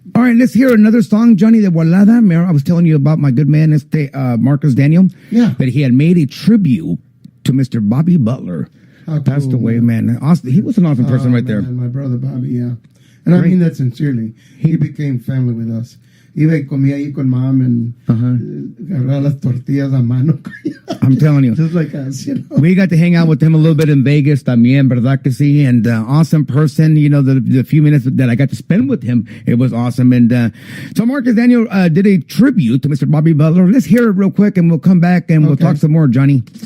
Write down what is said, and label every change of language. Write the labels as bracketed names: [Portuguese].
[English] All right, let's hear another song, Johnny, [Spanish] de Volada. [English] I was telling you about my good man, Marcus Daniel. Yeah. That he had made a tribute to Mr. Bobby Butler. How Passed cool, away, man. Awesome. He was an awesome person right there. My brother Bobby, yeah. And I mean that sincerely. He became family with us. [Spanish] Iba y comía ahí con [English] mom and [Spanish] agarraba las tortillas a mano. [English] I'm telling you. Just like us, We got to hang out with him a little bit in Vegas [Spanish] también, ¿verdad que sí? [English] And awesome person, the few minutes that I got to spend with him, it was awesome. And so Marcus Daniel did a tribute to Mr. Bobby Butler. Let's hear it real quick, and we'll come back and we'll talk some more, Johnny.